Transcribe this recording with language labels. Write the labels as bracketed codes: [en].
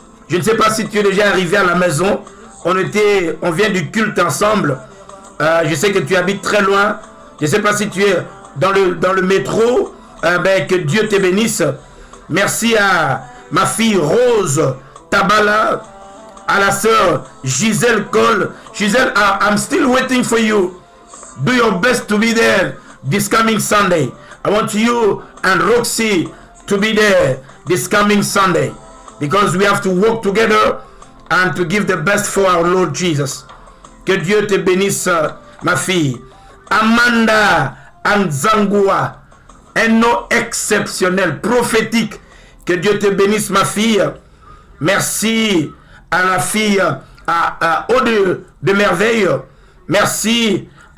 [fr] Je ne sais pas si tu es déjà arrivé à la maison. On vient du culte ensemble. Je sais que tu habites très loin. Je ne sais pas si tu es dans le métro. Que Dieu te bénisse. Merci à ma fille Rose Tabala, à la sœur Gisèle Cole. [en] Gisèle, I'm still waiting for you. Do your best to be there this coming Sunday. I want you and Roxy to be there this coming Sunday, because we have to work together and to give the best for our Lord Jesus. [fr] Que Dieu te bénisse, ma fille. Amanda Anzangua, un nom exceptionnel, prophétique. Que Dieu te bénisse, ma fille. Merci à la fille Aude de Merveille. Merci.